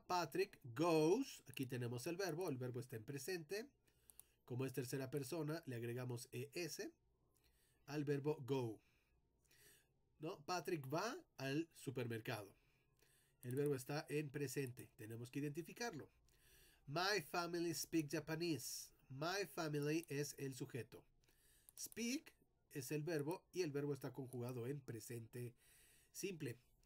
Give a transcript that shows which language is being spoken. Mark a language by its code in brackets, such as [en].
[en] Patrick goes, [es] aquí tenemos el verbo está en presente. Como es tercera persona, le agregamos ES al verbo go. ¿No? Patrick va al supermercado. El verbo está en presente, tenemos que identificarlo. [en] My family speaks Japanese. My family [es] es el sujeto. Speak es el verbo y el verbo está conjugado en presente simple.